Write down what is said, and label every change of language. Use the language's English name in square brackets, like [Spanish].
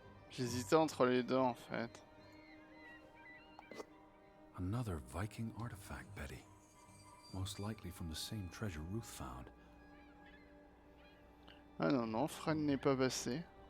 [French] J'hésitais entre les deux en fait. [English] Another Viking artifact, Betty. Most likely from the same treasure Ruth found. [French] Ah non, Fred n'est pas passé.